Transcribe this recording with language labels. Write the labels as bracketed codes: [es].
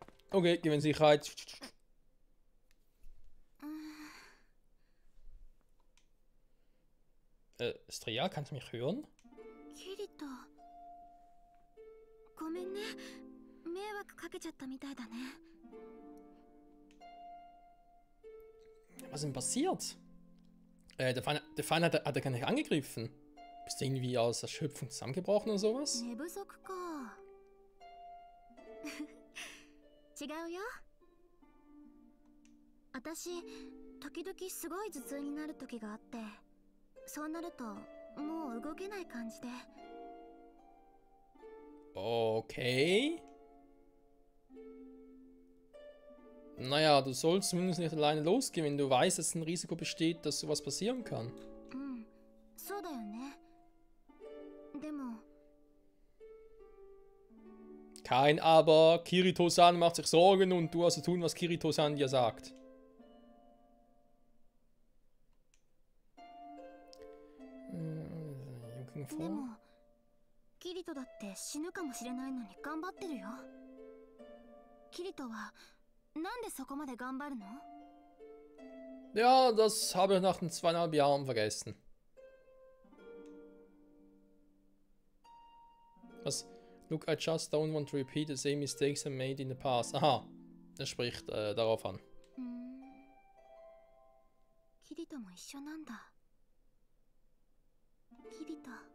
[de] Okay, gewinn Sicherheit. Strea, kannst du mich hören? Kirito. [ja] ごめんね。迷惑かけちゃったみたいだね。 [de] Was ist denn passiert? Der Feind hat er gar nicht angegriffen. Bist du irgendwie aus Erschöpfung zusammengebrochen oder sowas? [ja] 寝不足か。違うよ。私、時々すごい頭痛になる時があって、そうなるともう動けない感じで。 [de] Okay. Naja, du sollst zumindest nicht alleine losgehen, wenn du weißt, dass ein Risiko besteht, dass sowas passieren kann. [ja] So daよね.Demo. [de] Kein Aber. Kirito-san macht sich Sorgen und du hast zu tun, was Kirito-san dir sagt. Demo. [ja] キリトだって死ぬかもしれないのに頑張ってるよ。キリトはなんでそこまで頑張るの? [de] Ja, das habe ich nach den 2,5 Jahren vergessen. Was? [en] Look, I just don't want to repeat the same mistakes I made in the past. [de] Aha, das spricht darauf an. [ja] キリトも一緒なんだ。キリト。